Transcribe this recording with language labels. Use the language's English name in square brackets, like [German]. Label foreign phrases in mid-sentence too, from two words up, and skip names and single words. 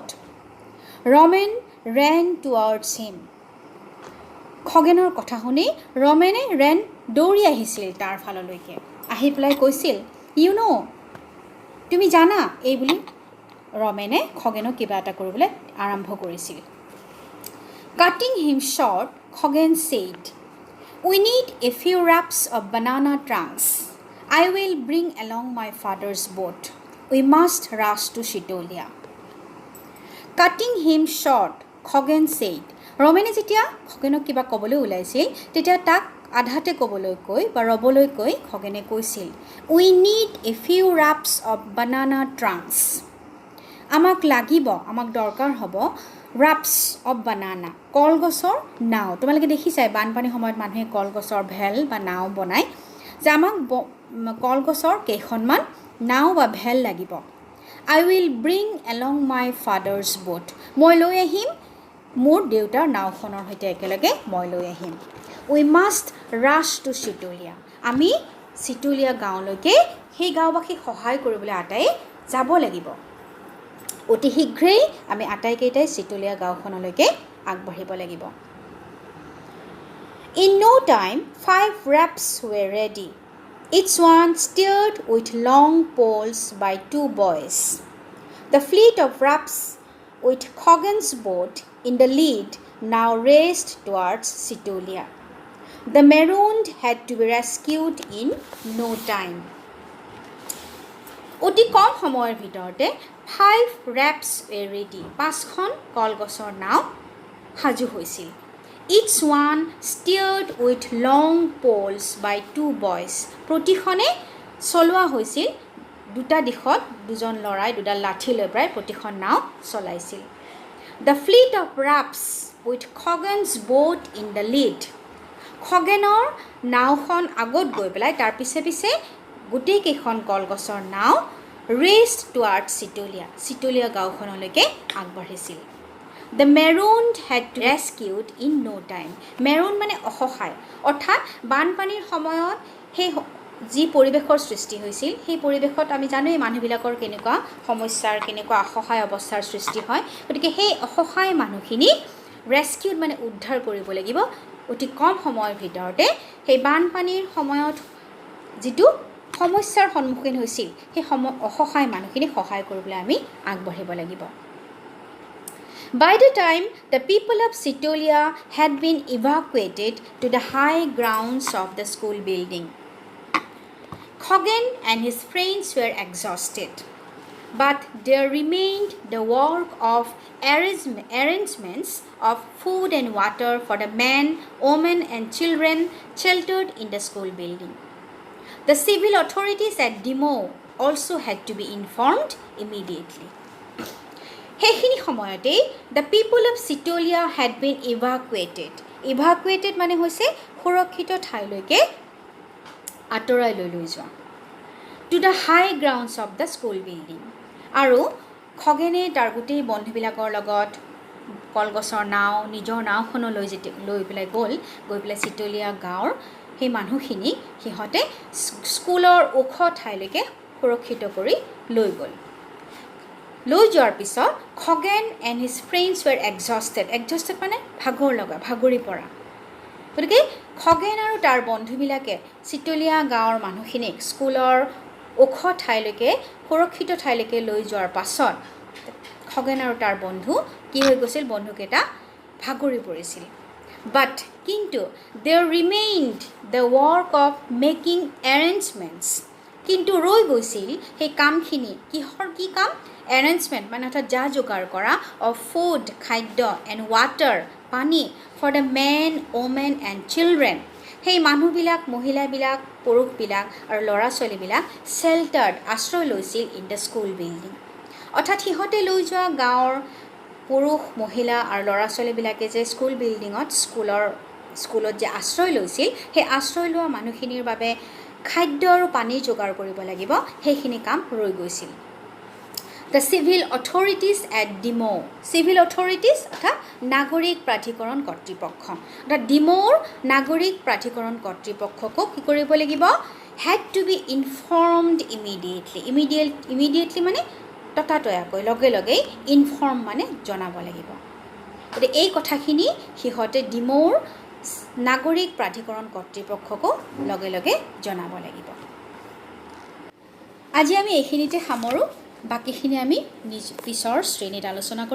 [Assamese] ৰমেন [English] ran towards him, [Assamese] খগেনৰ কথা শুনি ৰমেনে দৌৰি আহিছিল তাৰ ফাললৈকে, আহি পেলাই কৈছিল [English] you know' [Assamese] তুমি জানা, এই বুলি ৰমেনে খগেনক কিবা এটা কৰিবলৈ আৰম্ভ কৰিছিল। [English] Cutting him short, Khagen said, we need a few wraps of banana trunks. I will bring along my father's boat. We must rush to Shitolia. Cutting him short, [Assamese] খগেন ছেইড, ৰমেনে যেতিয়া খগেনক কিবা ক'বলৈ ওলাইছিল তেতিয়া তাক আধাতে ক'বলৈ কৈ বা ৰ'বলৈ কৈ খগেনে কৈছিল [English] We need a few wraps of banana trunks. [Assamese] আমাক লাগিব, আমাক দৰকাৰ হ'ব [English] wraps of banana, [Assamese] কলগছৰ নাও। তোমালোকে দেখিছাই বানপানীৰ সময়ত মানুহে কলগছৰ ভেল বা নাও বনায়, যে আমাক কলগছৰ কেইখনমান নাও বা ভেল লাগিব। [English] I will bring along my father's boat, [Assamese] মই লৈ আহিম মোৰ দেউতাৰ নাওখনৰ সৈতে একেলগে মই লৈ আহিম। [English] We must rush to Chitolia, [Assamese] আমি চিটলীয়া গাঁৱলৈকে সেই গাঁওবাসীক সহায় কৰিবলৈ আটাই যাব লাগিব। অতি শীঘ্ৰেই আমি আটাইকেইটাই চিটলীয়া গাঁওখনলৈকে আগবাঢ়িব লাগিব। [English] ইন no time 5 wraps were ready, each one steered with long poles by 2 boys. The fleet of wraps with Khoghen's boat in the lead now raced towards Sitolia. The marooned had to be rescued in no time. [Assamese] অতি কম সময়ৰ ভিতৰতে [English] 5 wraps were ready, [Assamese] 5খন কলগছৰ নাও সাজু হৈছিল। [English] Each one steered with long poles by 2 boys. [Assamese] প্ৰতিখনে চলোৱা হৈছিল দুটা দিশত দুজন লৰাই দুডাল লাঠি লৈ প্ৰায় প্ৰতিখন নাও চলাইছিল. [English] The fleet of rafts with Khoggen's boat in the lead. [Assamese] খগেনৰ নাওখন আগত গৈ পেলাই তাৰ পিছে পিছে গোটেই কেইখন কলগছৰ নাও [English] raced towards Sitolia [Assamese] গাঁওখনলৈকে আগবাঢ়িছিল. [English] The marooned had rescued in no time. [Assamese] Maroon মানে অসহায়, অৰ্থাৎ বানপানীৰ সময়ত সেই যি পৰিৱেশৰ সৃষ্টি হৈছিল সেই পৰিৱেশত আমি জানো এই মানুহবিলাকৰ কেনেকুৱা সমস্যাৰ কেনেকুৱা অসহায় অৱস্থাৰ সৃষ্টি হয়. গতিকে সেই অসহায় মানুহখিনি ৰেস্কিউড মানে উদ্ধাৰ কৰিব লাগিব অতি কম সময়ৰ ভিতৰতে. সেই বানপানীৰ সময়ত যিটো সমস্যাৰ সন্মুখীন হৈছিল সেই অসহায় মানুহখিনিক সহায় কৰিবলৈ আমি আগবাঢ়িব লাগিব. [English] By the time the people of Sitolia had been evacuated to the high grounds of the school building, Khoggen and his friends were exhausted, but there remained the work of arrangements of food and water for the men, women and children sheltered in the school building. The civil authorities at Demo also had to be informed immediately. [Assamese] সেইখিনি সময়তে [English] the people of Sitolia had been evacuated [Assamese] মানে হৈছে সুৰক্ষিত ঠাইলৈকে আঁতৰাই লৈ যোৱা. [English] To the high grounds of the school building. [Assamese] আৰু খগেনে তাৰ গোটেই বন্ধুবিলাকৰ লগত কলগছৰ নাও নিজৰ নাওখনলৈ লৈ পেলাই গৈ পেলাই চিতলীয়া গাঁৱৰ সেই মানুহখিনি সিহঁতে স্কুলৰ ওখ ঠাইলৈকে সুৰক্ষিত কৰি লৈ গ'ল. লৈ যোৱাৰ পিছত খগেন [English] and his friends were exhausted [Assamese] মানে ভাগৰি পৰা. গতিকে খগেন আৰু তাৰ বন্ধুবিলাকে চিতলীয়া গাঁৱৰ মানুহখিনিক স্কুলৰ ওখ ঠাইলৈকে সুৰক্ষিত ঠাইলৈকে লৈ যোৱাৰ পাছত খগেন আৰু তাৰ বন্ধু কি হৈ গৈছিল, বন্ধুকেইটা ভাগৰি পৰিছিল. [English] বাট কিন্তু there remained the work of making arrangements. [Assamese] কিন্তু ৰৈ গৈছিল সেই কামখিনি. কিহৰ কি কাম? এৰেঞ্জমেণ্ট মানে অৰ্থাৎ যা যোগাৰ কৰা [English] of food [Assamese] খাদ্য [English] and water [Assamese] পানী [English] for the men, women and children. [Assamese] সেই মানুহবিলাক মহিলাবিলাক পুৰুষবিলাক আৰু ল'ৰা ছোৱালীবিলাক sheltered আশ্ৰয় লৈছিল [English] in the school building. [Assamese] অৰ্থাৎ সিহঁতে লৈ যোৱা গাঁৱৰ পুৰুষ মহিলা আৰু ল'ৰা ছোৱালীবিলাকে যে স্কুল বিল্ডিঙত স্কুলত যে আশ্ৰয় লৈছিল সেই আশ্ৰয় লোৱা মানুহখিনিৰ বাবে খাদ্য আৰু পানী যোগাৰ কৰিব লাগিব, সেইখিনি কাম ৰৈ গৈছিল. [English] The civil authorities at Demo. Civil authorities [Assamese] অৰ্থাৎ নাগৰিক প্ৰাধিকৰণ কৰ্তৃপক্ষ. অৰ্থাৎ ডিমোৰ নাগৰিক প্ৰাধিকৰণ কৰ্তৃপক্ষকো কি কৰিব লাগিব? [English] Had to be informed immediately. [Assamese] Immediately মানে ততাতয়াকৈ লগে লগেই ইনফৰ্ম মানে জনাব লাগিব. গতিকে এই কথাখিনি সিহঁতে ডিমোৰ নাগৰিক প্ৰাধিকৰণ কৰ্তৃপক্ষকো লগে লগে জনাব লাগিব. আজি আমি এইখিনিতে সামৰোঁ. বাকীখিনি আমি পিছৰ শ্ৰেণীত আলোচনা কৰিম.